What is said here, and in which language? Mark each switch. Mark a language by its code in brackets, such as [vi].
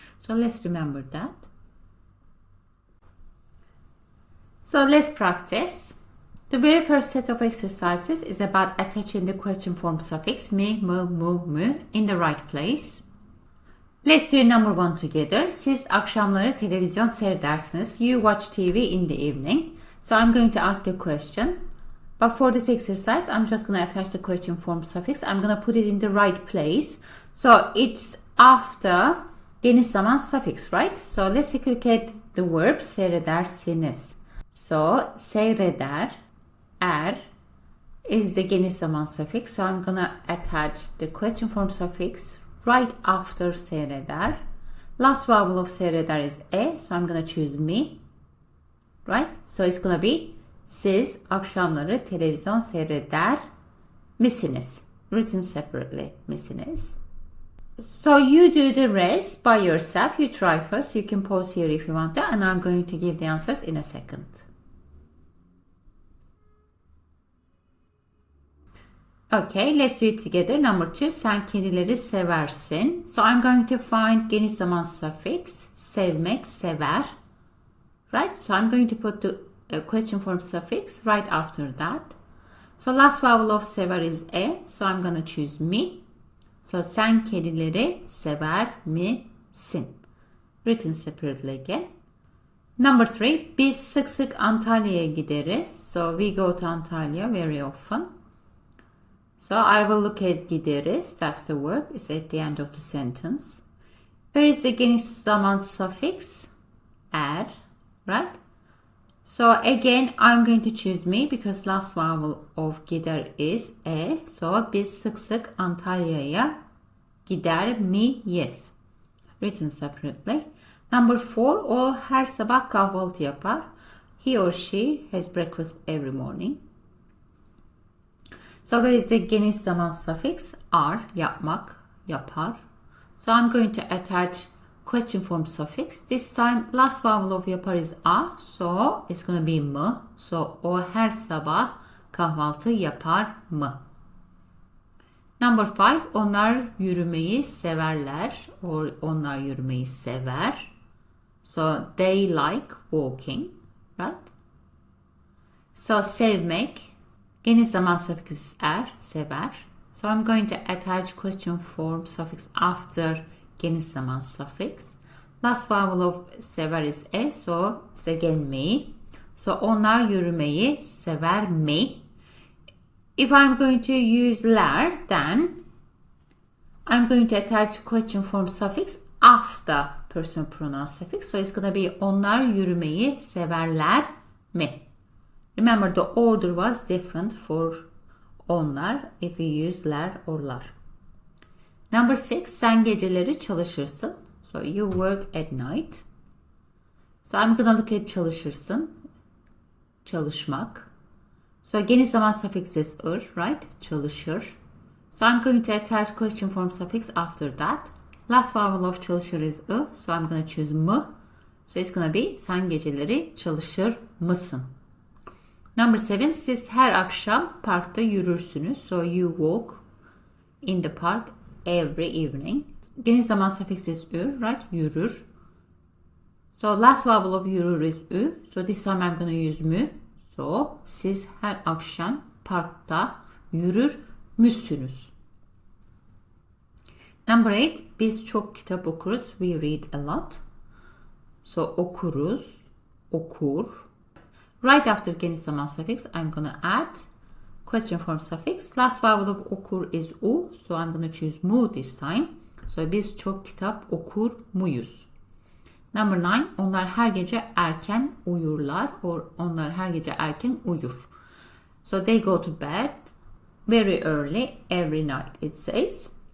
[en] So let's remember that. So let's practice. The very first set of exercises is about attaching the question form suffix mi, mu, mu, mu in the right place. Let's do number one together. [tr] Siz akşamları televizyon seyredersiniz. [en] You watch TV in the evening. So I'm going to ask a question. But for this exercise, I'm just going to attach the question form suffix. I'm going to put it in the right place. So it's after geniş zaman suffix, right? So let's take a look at the verb seyredersiniz. So seyreder, is the geniş zaman suffix. So I'm going to attach the question form suffix right after seyreder. Last vowel of seyreder is e, so I'm going to choose me. Right? So it's going to be [tr] siz akşamları televizyon seyreder misiniz? [en] Written separately, misiniz? So you do the rest by yourself. You try first. You can pause here if you want to, and I'm going to give the answers in a second. Okay, let's do it together. Number two, [tr] sen kedileri seversin. [en] So I'm going to find geniş zaman suffix, sevmek, sever. Right? So I'm going to put the question form suffix right after that. So last vowel of sever is e, so I'm going to choose me. [tr] So sen kedileri sever misin? [en] Written separately again. Number three, [tr] biz sık sık Antalya'ya gideriz. [en] So we go to Antalya very often. So I will look at gideriz. That's the verb. It's at the end of the sentence. Where is the geniş zaman suffix? Right? So again, I'm going to choose me because last vowel of gider is e. [tr] So biz sık sık Antalya'ya gider miyiz? [en] Written separately. Number four, [tr] o her sabah kahvaltı yapar. [en] He or she has breakfast every morning. So where is the geniş zaman suffix? Yapmak, yapar. So I'm going to attach question form suffix. This time last vowel of yapar is a, so it's gonna be mı. [tr] So o her sabah kahvaltı yapar mı? [en] Number 5, [tr] onlar yürümeyi severler. Or onlar yürümeyi sever. [en] So they like walking, right? So sevmek, geniş zaman suffix er, sever. So I'm going to attach question form suffix after geniş zaman suffix. Last vowel of sever is e, so it's again me. [tr] So onlar yürümeyi sever mi? [en] If I'm going to use ler, then I'm going to attach question form suffix after personal pronoun suffix. So it's going to be [tr] onlar yürümeyi severler mi? [en] Remember the order was different for onlar if we use ler or lar. Number 6, [tr] sen geceleri çalışırsın. [en] So you work at night. So I'm gonna look at çalışırsın. Çalışmak. So geniş zaman suffix is right? Çalışır. So I'm going to attach question form suffix after that. Last vowel of çalışır is so I'm gonna choose mı. So it's gonna be [tr] sen geceleri çalışır mısın? [en] Number 7, [tr] siz her akşam parkta yürürsünüz. [en] So you walk in the park every evening. Geniş zaman suffix is right? Yürür. So last vowel of yürür is so this time I'm gonna use mü. [tr] So siz her akşam parkta yürür müsünüz? [en] Number 8, [tr] biz çok kitap okuruz. [en] We read a lot. So okuruz, okur. Right after geniş zaman suffix, I'm gonna add question form suffix. Last vowel of okur is u, so I'm gonna choose mu this time. [tr] So biz çok kitap okur muyuz? [en] Number 9, [tr] onlar her gece erken uyurlar. Or onlar her gece erken uyur. [en] So they go to bed very early every night, it says.